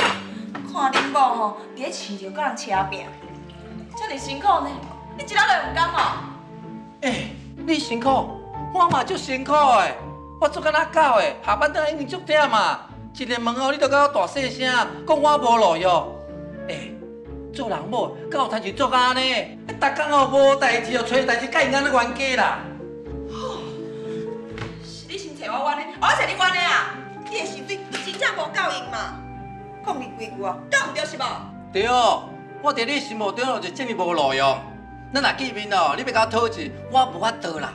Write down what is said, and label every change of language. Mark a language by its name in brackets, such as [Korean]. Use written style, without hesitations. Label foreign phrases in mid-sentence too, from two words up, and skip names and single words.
[Min Nan Chinese] 看恁某伫咧市场甲人车拼，遮尔辛苦呢，你一日都会有感哦？你辛苦，我嘛足辛苦诶。我做甲哪狗诶，下班倒来已经足忝嘛。一日问候你就甲我大细声，讲我无路用。做人某，敢有亲像做安尼？逐工无代志就找代志，甲因安尼冤家啦。是你先找我冤的，我找你冤的啊！你的薪水真正无够用嘛？讲你几句讲毋对是无？对，我伫你心目中就这么无路用。咱若见面你要甲我讨钱，我无法度啦。